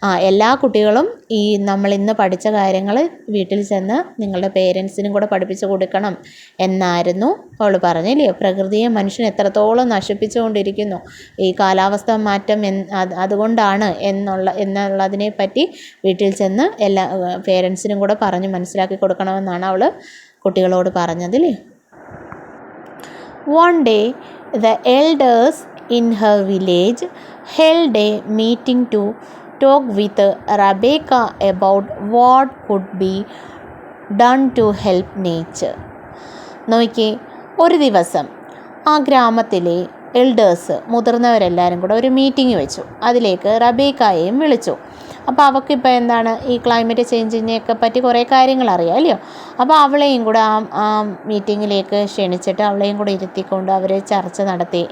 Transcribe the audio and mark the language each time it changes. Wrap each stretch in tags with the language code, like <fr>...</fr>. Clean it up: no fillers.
<ml>എല്ലാ കുട്ടികളും ഈ നമ്മൾ ഇന്ന് പഠിച്ച കാര്യങ്ങൾ വീട്ടിൽ ചെന്ന് നിങ്ങളുടെ പേരൻസിനും കൂടെ പഠിപ്പിച്ച് കൊടുക്കണം എന്നായിരുന്നു അവൾ പറഞ്ഞില്ലയോ? പ്രകൃതിയെ മനുഷ്യൻ എത്രത്തോളം നശിപ്പിച്ചുകൊണ്ടിരിക്കുന്നു, ഈ കാലാവസ്ഥ മാറ്റം അതുകൊണ്ടാണ് എന്നുള്ളതിനെ പറ്റി വീട്ടിൽ ചെന്ന് എല്ലാ പേരൻസിനും കൂടെ പറഞ്ഞ് മനസ്സിലാക്കി കൊടുക്കണമെന്നാണ് അവൾ കുട്ടികളോട് പറഞ്ഞതില്ലേ.</ml> <en>One day, the elders in her village held a meeting to talk with Rebecca about what could be done to help nature.</en> <ml>നോക്കിയേ, ഒരു ദിവസം ആ ഗ്രാമത്തിലെ എൽഡേഴ്സ്, മുതിർന്നവരെല്ലാവരും കൂടെ ഒരു മീറ്റിംഗ് വെച്ചു. അതിലേക്ക് റബേക്കായെയും വിളിച്ചു. അപ്പോൾ അവൾക്കിപ്പോൾ എന്താണ് ഈ ക്ലൈമറ്റ് ചേഞ്ചിനെയൊക്കെ പറ്റി കുറേ കാര്യങ്ങൾ അറിയാം അല്ലയോ. അപ്പോൾ അവളെയും കൂടെ ആ മീറ്റിങ്ങിലേക്ക് ക്ഷണിച്ചിട്ട് അവളെയും കൂടെ ഇരുത്തിക്കൊണ്ട് അവർ ചർച്ച നടത്തി.</ml>